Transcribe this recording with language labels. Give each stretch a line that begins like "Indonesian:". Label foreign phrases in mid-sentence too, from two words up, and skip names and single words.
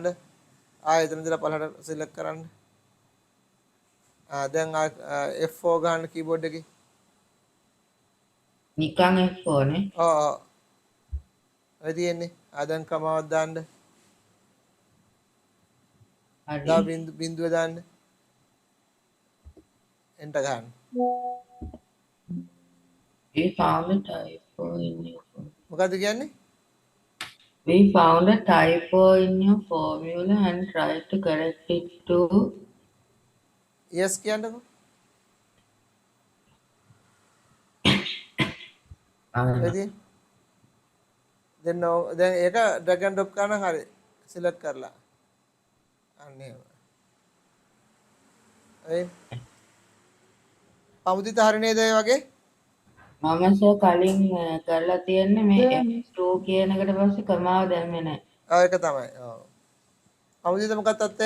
Sinhala: එතන ඉඳලා පළලට සිලෙක්ට් කරන්න. දැන් F4 ගන්න කීබෝඩ් එකේ. නිකන් F4 නේ. ඔව්. ඔය තියෙන්නේ. දැන් කමාවක් දාන්න. හරි. දා බිඳුව දාන්න. එන්ටර් ගන්න.
English: We found a typo in your
Sinhala: මොකද්ද කියන්නේ?
English: We found a typo in your formula and tried to correct it to
Sinhala: yes කියන්නකෝ. දැන් ඒක
English: drag and drop
Sinhala: කරන හරි සිලෙක්ට් කරලා. අන්න එහෙම. පමුදිත හරි නේද ඒ වගේ? මම කලින් කරලා තියෙන්නේ මේ F2 කියන එකට පස්සේ කමාව දැම්මේ නැහැ. ඒක තමයි. ඔව්. පමුදිත මොකක්ද තත්ත්වය?